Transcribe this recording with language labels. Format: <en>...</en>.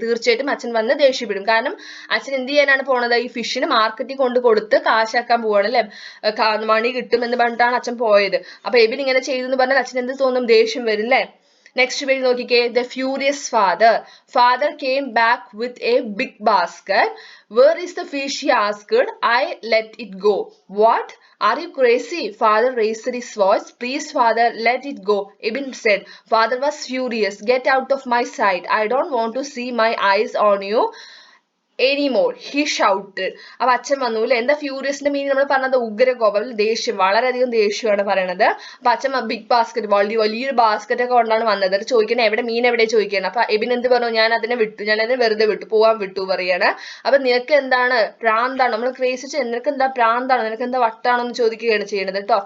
<ml>തീർച്ചയായിട്ടും അച്ഛൻ വന്ന് ദേഷ്യപ്പെടും. കാരണം അച്ഛൻ എന്ത് ചെയ്യാനാണ് പോണത്, ഈ ഫിഷിന് മാർക്കറ്റിൽ കൊണ്ട് കൊടുത്ത് കാശാക്കാൻ പോവാണ് അല്ലെ, മണി കിട്ടും എന്ന് പറഞ്ഞിട്ടാണ് അച്ഛൻ പോയത്. അപ്പൊ എബിൻ ഇങ്ങനെ ചെയ്തെന്ന് പറഞ്ഞാൽ അച്ഛൻ എന്ത് തോന്നും, ദേഷ്യം വരും അല്ലെ. നെക്സ്റ്റ് പേജ് നോക്കിക്കേ.</ml> <en>The furious father came back with a big basket. Where is the fish? He asked. I let it go. What? Are you crazy? Father raised his voice. Please, father, let it go. Ebin said. Father was furious. Get out of my sight. I don't want to see my eyes on you anymore. He shouted.</en> <ml>അപ്പൊ അച്ഛൻ വന്നു അല്ലെ. എന്താ ഫ്യൂരിയസിന്റെ meaning നമ്മൾ പറഞ്ഞത്? ഉഗ്രകോപം, ദേഷ്യം, വളരെയധികം ദേഷ്യമാണ് പറയണത്. അപ്പൊ അച്ഛൻ ബിഗ് ബാസ്കറ്റ്, വലിയൊരു ബാസ്കറ്റ് ഒക്കെ കൊണ്ടാണ് വന്നത്. ചോദിക്കണേ എവിടെ മീൻ, എവിടെ ചോദിക്കണം. അപ്പൊ എബിൻ എന്ത് പറഞ്ഞു, ഞാൻ അതിനെ വെറുതെ വിട്ടു, പോവാൻ വിട്ടു പറയാണ്. അപ്പൊ നിനക്ക് എന്താണ്, പ്രാന്താണോ, നമ്മൾ ക്രേസിച്ച്, നിനക്ക് എന്താ പ്രാന്താണോ, നിനക്ക് എന്താ വട്ടാണോ എന്ന് ചോദിക്കുകയാണ് ചെയ്യുന്നത് കേട്ടോ.</ml>